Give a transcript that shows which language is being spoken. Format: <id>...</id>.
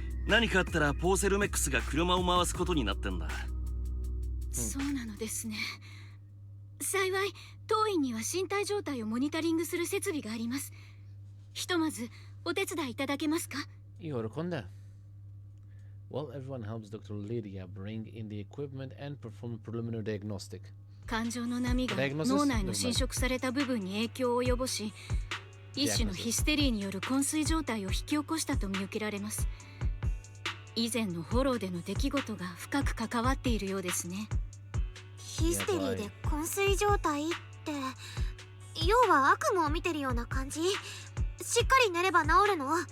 <ja>何かあったらポーセルメックスが車を回すことになってんだ。そうなのですね。幸い当院には身体状態をモニタリングする設備があります。ひとまずお手伝いいただけますか？喜んだ。</ja> <en>Well, everyone helps Dr. Lydia bring in the equipment and perform preliminary diagnostic.</en> <ja>感情の波が脳内の侵食された部分に影響を及ぼし、一種のヒステリーによる昏睡状態を引き起こしたと見受けられます。以前のフォローでの出来事が深く関わっているようですね。ヒステリーで昏睡状態って、要は悪夢を見てるような感じ？しっかり寝れば治るの？</ja>